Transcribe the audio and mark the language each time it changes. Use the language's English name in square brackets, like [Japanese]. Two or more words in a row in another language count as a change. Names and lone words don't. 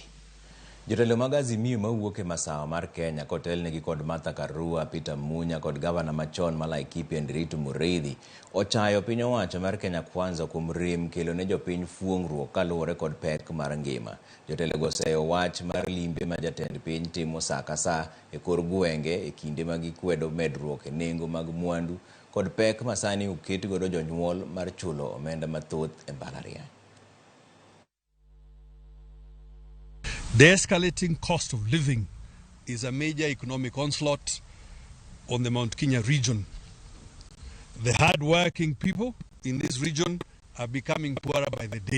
[Luo (Kenya and Tanzania)] Jotelo mag Azimio mawuok e masawa mar Kenya kotelnegi kod Martha Karua, Peter Munya kod gavana machon ma Laikipia Ndiritu Mureithi ochayo piny owacho mar Kenya Kwanza kuom rem kelo ne jopiny fuong'ruok kaluwore kod pek mar ngima. Jotelo go oseyo wach mar limbe ma jatend piny timo saa ka saa e kor gwenge e kinde ma gikwedo medruok e nengo mag mwandu kod pek masani oket godo jonyuol mar chulo omenda mathoth e mbalariany. [English] The escalating cost of living is a major economic onslaught on the Mount Kenya region. The hard-working people in this region are becoming poorer by the day.